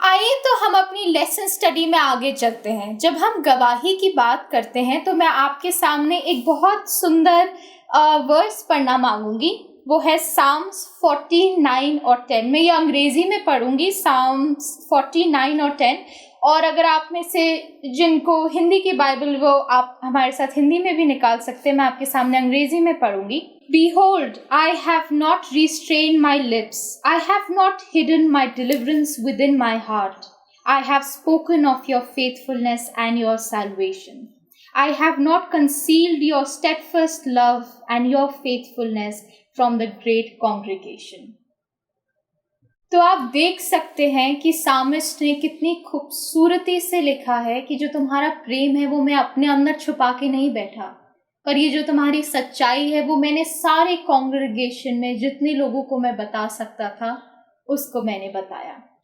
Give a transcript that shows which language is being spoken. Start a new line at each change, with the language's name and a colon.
Hindi: आइए तो हम अपनी लेसन स्टडी में आगे चलते हैं। जब हम गवाही की बात करते हैं तो मैं आपके सामने एक बहुत सुंदर वर्स पढ़ना मांगूंगी। वो है साम्स 49 और 10। मैं ये अंग्रेजी में पढ़ूंगी, साम्स 49 और 10। और अगर आप में से जिनको हिंदी की बाइबल, वो आप हमारे साथ हिंदी में भी निकाल सकते हैं। मैं आपके सामने अंग्रेजी में पढ़ूंगी।
English: Behold, I have not restrained my lips. I have not hidden my deliverance within my heart. I have spoken of your faithfulness and your salvation. I have not concealed your steadfast love and your faithfulness from the great congregation.
Hindi: तो आप देख सकते हैं कि psalmist ने कितनी खूबसूरती से लिखा है कि जो तुम्हारा प्रेम है वो मैं अपने अंदर छुपा के नहीं बैठा, पर ये जो तुम्हारी सच्चाई है वो मैंने सारे कॉन्ग्रेगेशन में जितने लोगों को मैं बता सकता था उसको मैंने बताया।